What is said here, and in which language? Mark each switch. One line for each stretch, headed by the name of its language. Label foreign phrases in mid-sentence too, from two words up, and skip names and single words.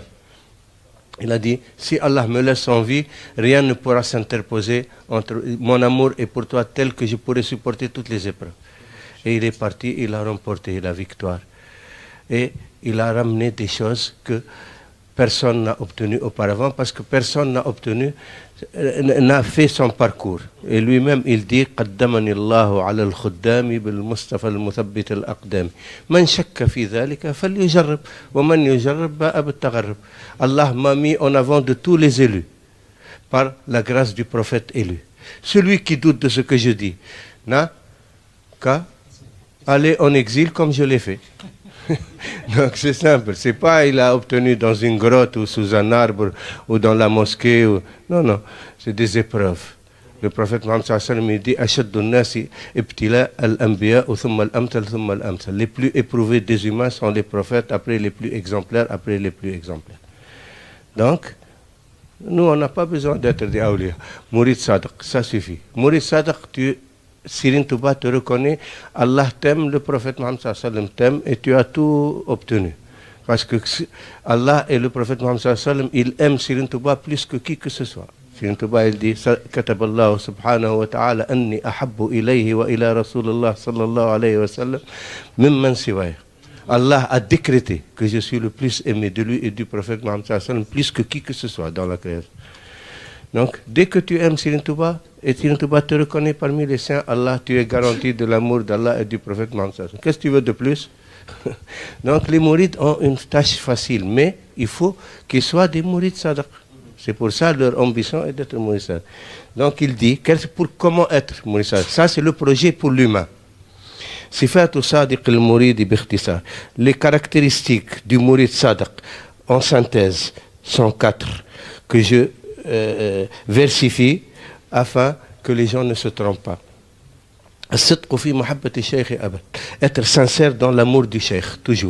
French: Il a dit, si Allah me laisse en vie, rien ne pourra s'interposer entre mon amour et pour toi tel que je pourrai supporter toutes les épreuves. Et il est parti, il a remporté la victoire. Et il a ramené des choses que personne n'a obtenues auparavant, parce que personne n'a fait son parcours. Et lui-même, il dit
Arabic: قدمني الله على الخدام بالمصطفى المثبت الأقدام من شك في ذلك فليجرب ومن يجرب باء بالتغرب.
French: Allah m'a mis en avant de tous les élus par la grâce du prophète élu. Celui qui doute de ce que je dis n'a qu'à aller en exil comme je l'ai fait. Donc c'est simple, c'est pas il a obtenu dans une grotte ou sous un arbre ou dans la mosquée ou... non, c'est des épreuves. Le prophète Mohammed
Arabic: صلى الله عليه وسلم dit أشد الناس ابتلاء الأنبياء ثم الأمثل ثم الأمثل.
French: Les plus éprouvés des humains sont les prophètes, après les plus exemplaires, après les plus exemplaires. Donc nous on n'a pas besoin d'être des awliya. Mourid Sadiq, ça suffit. Mourid Sadiq, Serigne Touba te reconnaît, Allah t'aime, le prophète Mohammed
Arabic: صلى الله عليه وسلم
French: t'aime, et tu as tout obtenu. Parce que Allah et le prophète Mohammed
Arabic: صلى الله عليه وسلم,
French: ils aiment Serigne Touba plus que qui que ce soit. Serigne Touba, il dit,
Arabic: كتب الله سبحانه وتعالى أني أحب إليه وإلى رسول الله صلى الله عليه وسلم ممن سواي.
French: Allah a décrété que je suis le plus aimé de lui et du prophète Mohammed
Arabic: صلى الله عليه وسلم,
French: plus que qui que ce soit dans la création. Donc, dès que tu aimes Serigne Touba, et Serigne Touba te reconnaît parmi les saints, Allah, tu es garanti de l'amour d'Allah et du prophète Mohammed
Arabic: صلى الله عليه وسلم.
French: Qu'est-ce que tu veux de plus? Donc, les mourides ont une tâche facile, mais il faut qu'ils soient des mourides sadiq. C'est pour ça leur ambition est d'être mouride sadiq. Donc, il dit, comment être mouride sadiq? Ça, c'est le projet pour l'humain.
Arabic: صفة صادق المريد باختصار.
French: Les caractéristiques du mouride sadiq, en synthèse, sont 4, que je versifie afin que les gens ne se trompent pas. Être sincère dans l'amour du cheikh, toujours.